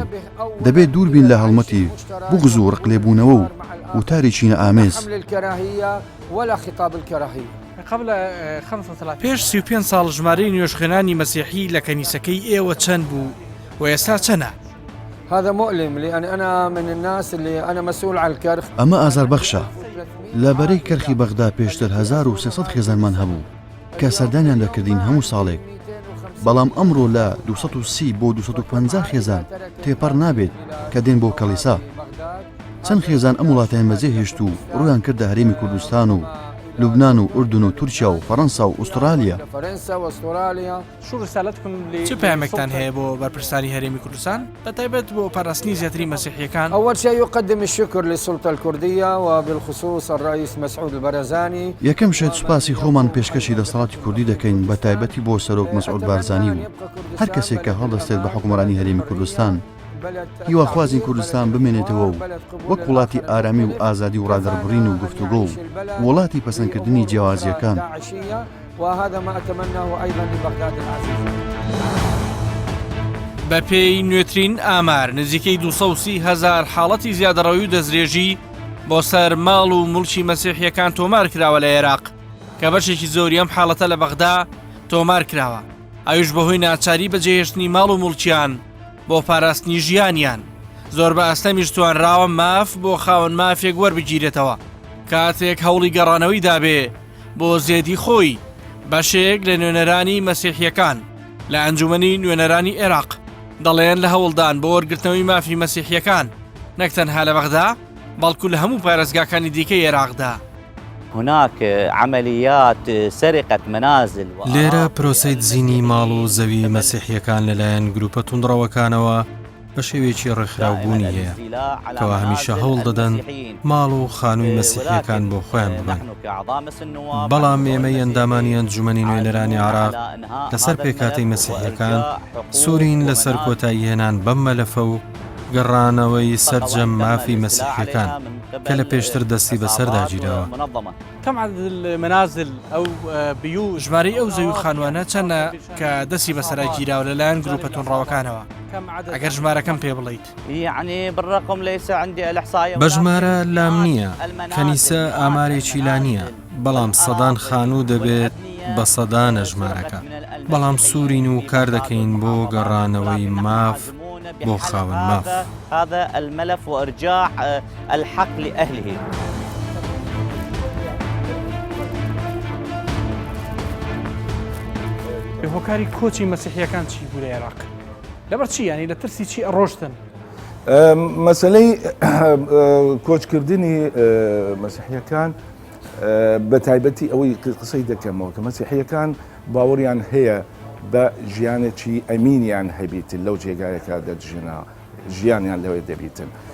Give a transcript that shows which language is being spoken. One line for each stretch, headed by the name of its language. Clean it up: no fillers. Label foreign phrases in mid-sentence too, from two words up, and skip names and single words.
Central Kurdish: دەبێت دوور بین لە هەڵمەتی بوغز و ڕقلێبوونەوە و وتاری چینە ئامێز. پێش 35 ساڵ ژمارەی نوێژخوێنانی مەسیحی لە کەنیسەکەی ئێوە چەند بوو و ئێستا چەنە؟
Arabic: هذا مؤلم لأن أنا من الناس اللي أنا مسؤول عن الكرخ.
Central Kurdish: ئەمە ئازاربەخشە. لەبەرەی کەرخی بەغدا پێشتر 1300 خێزانمان هەبوو کە سەردانیان دەکردین هەموو ساڵێک. بەڵام ئەمڕۆ لە 230 بۆ 250 خێزان تێپەڕ نابێت کە دێن بۆ کەلیسا. چەند خێزان ئەم وڵاتیان بەجێ هێشت و ڕویان کردە هەرێمی کوردستان و لوبنان و ئوردون و تورکیا و فەڕەنسا و ئوسترالیا. چ پامێکتان هەیە بۆ بەرپرسانی هەرێمی کوردستان بەتایبەت بۆ پاراستنی زیاتری مەسیحیەکان؟
Arabic: أول شيء يقدم الشكر للسلطة الكردية وبالخصوص الرئيس مسعود البرزاني.
Central Kurdish: یەکەم شێت سوپاسی خۆمان پێشکەشی دەسەڵاتی کوردی دەکەین بە تایبەتی بۆ سەرۆک مەسعود بارزانی و هەر کەسێک کە هەڵدەستێت بە حکومڕانی هەرێمی کوردستان هیواخوازی کوردستان بمێنێتەوە و وەک وڵاتی ئارامی و ئازادی و ڕادەربڕین و گفتوگۆ و وڵاتی پەسەندکردنی جیاوازیەکان.
Arabic: وهذا ما أتمناه أيضا لبغداد العزيز.
Central Kurdish: بە پێی نوێترین ئامار نزیکەی 230,000 حاڵەتی زیادەڕەوی و دەستدرێژی بۆ سەر ماڵ و مڵکی مەسیحیەکان تۆمار کراوە لە عێراق کە بەشێکی زۆری ئەم حاڵەتە لە بەغدا تۆمار کراوە. ئەویش بەهۆی ناچاری بەجێهێشتنی ماڵ و مڵکیان بۆ پاراستنی ژیانیان. زۆر بە ئەستەمیش توانراوە ماف بۆ خاوەن مافێک وەربگیرێتەوە کاتێک هەوڵی گەڕانەوەی دابێ بۆ زێدی خۆی بەشێک لە نوێنەرانی مەسیحیەکان لە ئەنجومەنی نوێنەرانی عێراق دەڵێن لە هەوڵدان بۆ وەرگرتنەوەی مافی مەسیحیەکان نەک تەنها لە بەغدا بەڵکو لە هەموو پارێزگاکانی دیکەی عێراقدا.
Arabic: هناك عمليات سرقة منازل
Central Kurdish: لێرە پرۆسەی دزینی ماڵ و زەوی مەسیحیەکان لەلایەن گروپە توندڕەوەکانەوە بە شێوێکی ڕێکخراوبوونی هەیە کەوا هەمیشە هەوڵ دەدەن ماڵ و خانووی مەسیحیەکان بۆ خۆیان ببن. بەڵام ئێمەی ئەندامانی ئەنجومەنی نوێنەرانی عێراق لەسەر پێکاتەی مەسیحیەکان سوورین لەسەر کۆتایی هێنان بەم مەلەفە و گەڕانەوەی سەرجەم مافی مەسیحیەکان کە لە پێشتر دەستی بەسەرداگیرەوە.
Arabic: کەم عدد المنازل
Central Kurdish: ئەو بیو ژمارەی ئەو زەوی و خانوانە چەندە کە دەستی بەسەراگیراوە لەلایەن گروپە توندڕەوەکانەوە ئەگەر ژمارەکەم پێ بڵیت؟ بە ژمارە لام نییە، کەنیسە ئامارێکی لا نییە، بەڵام سەدان خانوو دەبێت بە سەدانە ژمارەکە. بەڵام سوورین و کار دەکەین بۆ گەڕانەوەی ماف بۆ خاوەن ماف.
Arabic: هذا الملف وإرجاع الحق لأهله.
Central Kurdish: هۆکاری کۆچی مەسیحیەکان چی بوو لە عێراق؟ لەبەر چی ینی لە ترسی چی ڕۆشتن؟ مەسەلەی کۆچکردنی مەسیحیەکان بە تایبەتی ئەوەی قسەی دەکەمەوە کە مەسیحیەکان باوەڕیان هەیە بە ژیانێکی ئەمینیان هەبیتن لەو جێگایەکە دەجژنە ژیانیان لەوێ دەبیتن.